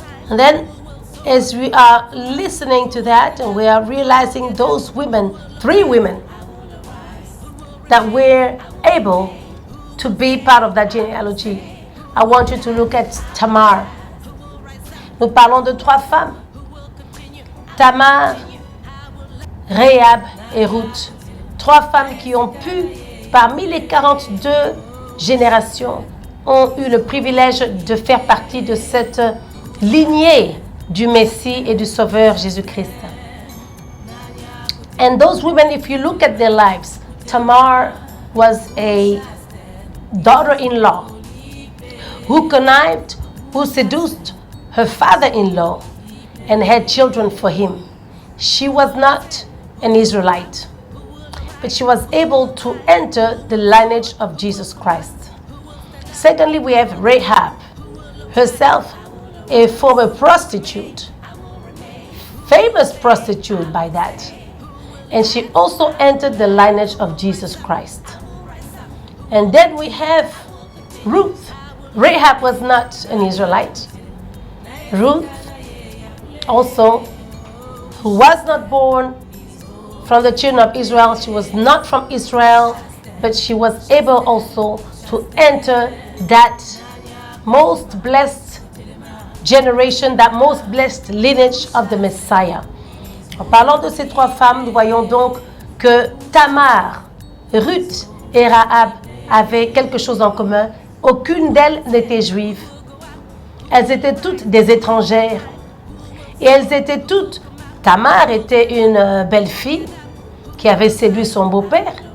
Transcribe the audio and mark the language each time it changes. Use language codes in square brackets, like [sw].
[en] And then, as we are listening to that, and we are realizing those women, 3 women, that were able to be part of that genealogy, I want you to look at Tamar. [fr] Nous parlons de 3 femmes. Tamar Rahab et Ruth. 3 femmes qui ont pu, parmi les 42 générations, ont eu le privilège de faire partie de cette lignée du Messie et du Sauveur Jésus-Christ. [en] And those women, if you look at their lives, Tamar was a daughter-in-law who connived, who seduced her father-in-law and had children for him. She was not an Israelite, but she was able to enter the lineage of Jesus Christ. Secondly, we have Rahab, herself a former prostitute, famous prostitute by that. And she also entered the lineage of Jesus Christ. And then we have Ruth. Rahab was not an Israelite. Ruth also, who was not born from the children of Israel, she was not from Israel, but she was able also to enter that most blessed generation, that most blessed lineage of the Messiah. [fr] En parlant de ces 3 femmes, nous voyons donc que Tamar, Ruth et Rahab avaient quelque chose en commun. Aucune d'elles n'était juive. Elles étaient toutes des étrangères. Et elles étaient toutes... Tamar était une belle fille qui avait séduit son beau-père.